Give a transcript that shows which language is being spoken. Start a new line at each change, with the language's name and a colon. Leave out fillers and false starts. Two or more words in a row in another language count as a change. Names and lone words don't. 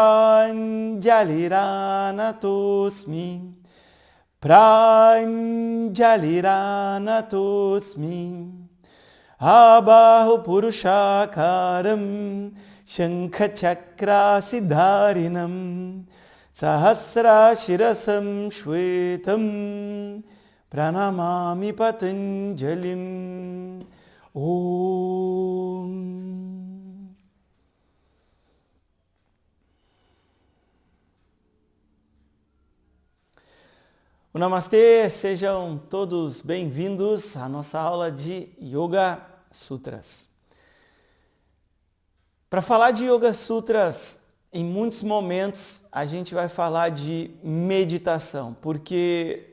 Sanskrit: Pranjaliranatosmi Pranjaliranatosmi Abahu Purushakaram Shankhachakrasiddharinam Sahasra Shirasam Shvetam Pranamami Patanjalim. Om.
Portuguese: O Namastê, sejam todos bem-vindos à nossa aula de Yoga Sutras. Para falar de Yoga Sutras, em muitos momentos a gente vai falar de meditação, porque